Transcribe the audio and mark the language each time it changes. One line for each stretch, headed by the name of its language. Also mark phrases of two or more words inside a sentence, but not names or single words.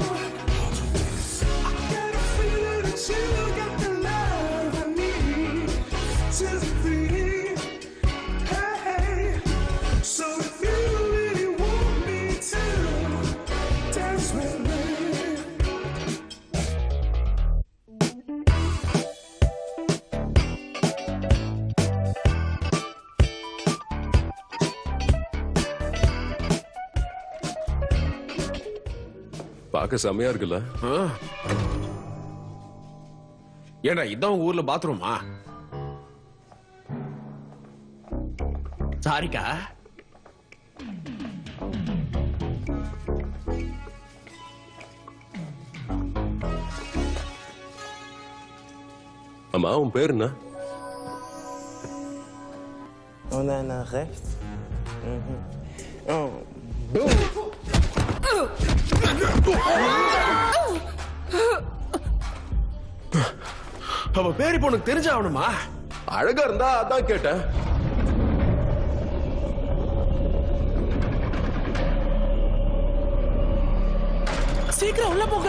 English: I got a feeling that you got the love I need to be. Hey, so if you really want me to dance with me.
Tamil: பார்க்க செமையா இருக்குல்ல? ஏடா இதான் உங்க ஊர்ல பாத்ரூமா? சாரிக்கா. அம்மா உன் பேர் என்ன?
German: Und dann nach rechts.
English: Oh, boom.
Tamil: அவ பேரு இப்ப உனக்கு தெரிஞ்சாகணுமா? அழகா இருந்தா அதான் கேட்டேன். சீக்கிரம் உள்ள போங்க.